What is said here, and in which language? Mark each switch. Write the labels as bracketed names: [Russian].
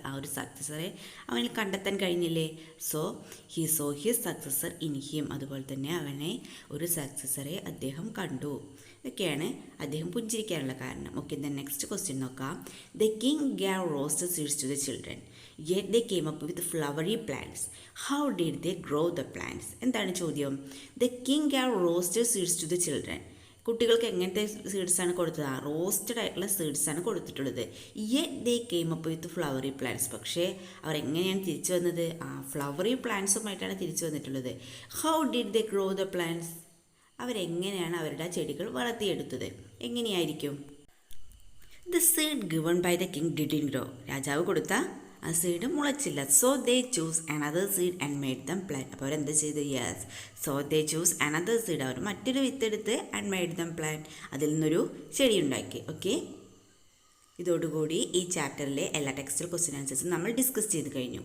[Malayalam] ആ ഒരു സക്സസറെ അവനിൽ കണ്ടെത്താൻ കഴിഞ്ഞില്ലേ? [English] So he saw his successor in him. [Malayalam] അതുപോലെ തന്നെ അവനെ ഒരു സക്സസറെ അദ്ദേഹം കണ്ടു. ഇതൊക്കെയാണ് അദ്ദേഹം പുഞ്ചിരിക്കാനുള്ള കാരണം. ഓക്കെ, [English] then next question [Malayalam] നോക്കാം. [English] The king gave roasted seeds to the children yet they came up with flowery plants. How did they grow the plants? [Malayalam] എന്താണ് ചോദ്യം? [English] The king gave roasted seeds to the children. [Malayalam] കുട്ടികൾക്ക് എങ്ങനത്തെ സീഡ്സാണ് കൊടുത്തത്? Roasted ആയിട്ടുള്ള സീഡ്സാണ് കൊടുത്തിട്ടുള്ളത്. [English] yet they came up with flowery plants. [Malayalam] പക്ഷേ അവർ എങ്ങനെയാണ് തിരിച്ചു വന്നത്? ഫ്ലവറി പ്ലാന്റ്സുമായിട്ടാണ് തിരിച്ചു വന്നിട്ടുള്ളത്. [English] How did they grow the plants? [Malayalam] അവരെങ്ങനെയാണ് അവരുടെ ചെടികൾ വളർത്തിയെടുത്തത്? എങ്ങനെയായിരിക്കും? [English] The seed given by the king didn't grow. [Malayalam] രാജാവ് കൊടുത്ത ആ seed മുളച്ചില്ല. [English] So they choose another seed and made them plant. [Malayalam] അപ്പോൾ അവരെന്ത് ചെയ്തു? [English] Yes, so they choose another seed. [Malayalam] അവർ മറ്റൊരു വിത്തെടുത്ത് [English] And made them plant. [Malayalam] അതിൽ നിന്നൊരു ചെടി ഉണ്ടാക്കി. ഓക്കെ, ഇതോടുകൂടി ഈ ചാപ്റ്ററിലെ എല്ലാ ടെക്സ്റ്റൽ ക്വസ്റ്റ്യൻ ആൻസേഴ്സും നമ്മൾ ഡിസ്കസ് ചെയ്ത് കഴിഞ്ഞു.